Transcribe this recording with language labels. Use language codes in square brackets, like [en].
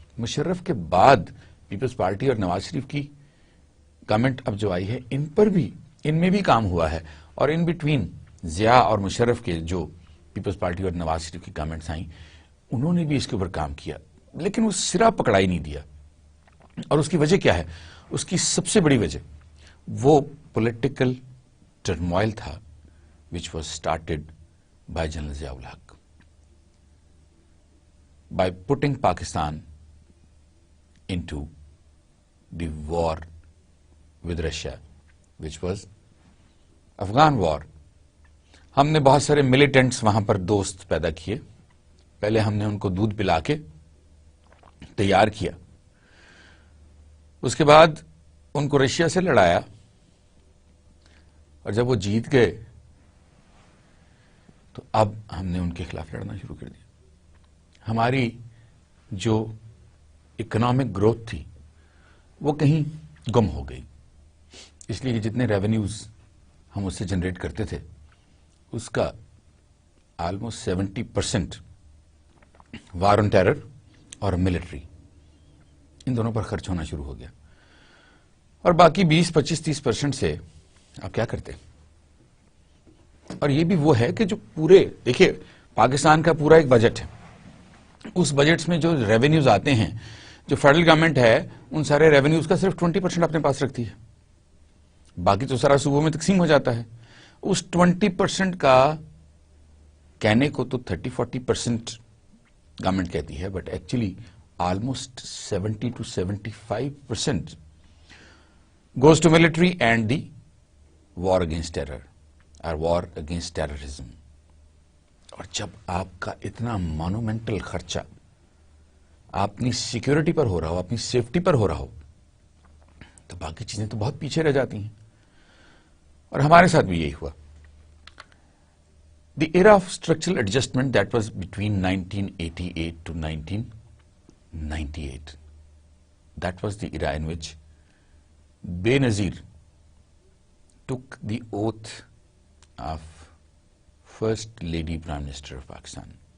[ur] مشرف کے بعد Peoples party اور نواز شریف کی گورنمنٹ اب جو آئی ہے، ان پر بھی، ان میں بھی کام ہوا ہے. اور ان بٹوین ضیاء اور مشرف کے جو پیپلز پارٹی اور نواز شریف کی گورنمنٹس آئیں، انہوں نے بھی اس کے اوپر کام کیا، لیکن وہ سرا پکڑائی نہیں دیا. اور اس کی وجہ کیا ہے؟ اس کی سب سے بڑی وجہ وہ پولیٹیکل ٹرموائل تھا [en] which was started by General Zia-ul Haq, by putting Pakistan into the war with Russia, which was Afghan war. [ur] ہم نے بہت سارے ملیٹنٹس وہاں پر دوست پیدا کیے. پہلے ہم نے ان کو دودھ پلا کے تیار کیا، اس کے بعد ان کو رشیا سے لڑایا، اور جب وہ جیت گئے تو اب ہم نے ان کے خلاف لڑنا شروع کر دیا. ہماری جو اکنامک گروتھ تھی وہ کہیں گم ہو گئی، اس لیے کہ جتنے ریونیوز ہم اس سے جنریٹ کرتے تھے اس کا آلموسٹ 70% وار آن ٹیرر اور ملٹری، ان دونوں پر خرچ ہونا شروع ہو گیا. اور باقی 20-25-30% سے آپ کیا کرتے؟ اور یہ بھی وہ ہے کہ جو پورے، دیکھیے پاکستان کا پورا ایک بجٹ ہے، اس بجٹ میں جو ریونیوز آتے ہیں، جو فیڈرل گورنمنٹ ہے ان سارے ریونیوز کا صرف 20% اپنے پاس رکھتی ہے، باقی تو سارا صوبوں میں تقسیم ہو جاتا ہے. اس 20% کا کہنے کو تو 30-40% گورنمنٹ کہتی ہے، [en] But actually almost 70-75% goes to military and the war against terror or war against terrorism. [ur] اور جب آپ کا اتنا مانومنٹل خرچہ اپنی سیکیورٹی پر ہو رہا ہو، اپنی سیفٹی پر ہو رہا ہو، باقی چیزیں تو بہت پیچھے رہ جاتی ہیں. اور ہمارے ساتھ بھی یہی ہوا. [en] The era of structural adjustment that was between 1988 to 1998. That was the era in which Benazir took the oath of First Lady Prime Minister of Pakistan.